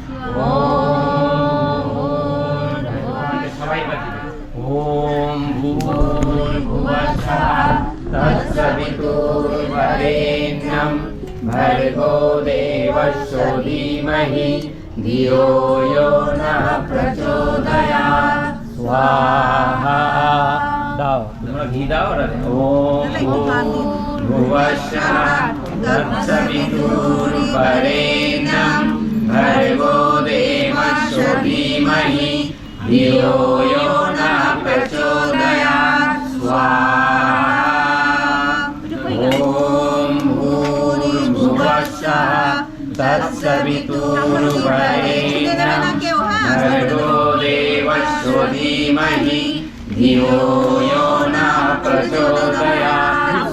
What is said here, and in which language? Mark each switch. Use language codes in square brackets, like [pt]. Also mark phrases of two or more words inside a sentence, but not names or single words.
[sa] ओम भूर्भुवस्सुः तत्सवितुर्वरेण्यं भर्गो देवस्य धीमहि धियो यो नः प्रचोदयात्। स्वाहा [bn] দাও তোমরা ঘি দাও আর [sa] ওম ভূর্ভুবস্সুः तत्सवितुर्वरेण्यं भर्गो देवस्य धीमहि धियो यो नः प्रचोदयात्। स्वाहा ओम भूर्भुवस्सुः तत्सवितुर्वरेण्यं भर्गो देवस्य धीमहि धियो यो नः प्रचोदयात्।